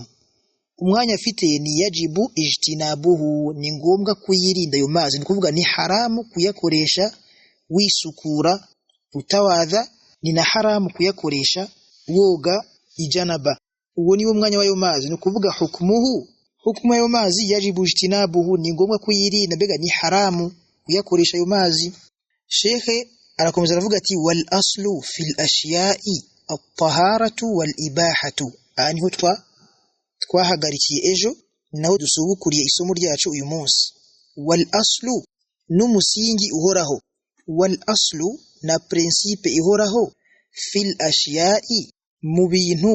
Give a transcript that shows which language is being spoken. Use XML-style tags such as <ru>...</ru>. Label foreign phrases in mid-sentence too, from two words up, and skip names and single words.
<rw>Umwanya afite ni</rw> <ar>يجب اجتنابه,</ar> <rw>ni ngombwa kuyirinda ayo mazi, ni kuvuga ni haramu kuyakoresha wisukura utawadha, ni na haramu kuyakoresha woga ijanaba. Uwo ni umwanya w'ayo mazi, ni kuvuga hukumu ayo mazi</rw> <ar>يجب اجتنابه,</ar> <rw>ni ngombwa kuyirinda, mbega ni haramu kuyakoresha ayo mazi. Sheikh arakomeza aravuga ati</rw> <ar>والأصل في الأشياء الطهارة والإباحة.</ar> <rw>Niho twahagarikiye ejo, naho dusubukuriye isomo ryacu uyu munsi.</rw> <ar>والأصل,</ar> <rw>n'umusingi uhoraho.</rw> <ar>والأصل,</ar> <rw>na principe ihoraho.</rw> <ar>في الأشياء,</ar> <rw>mu bintu.</rw>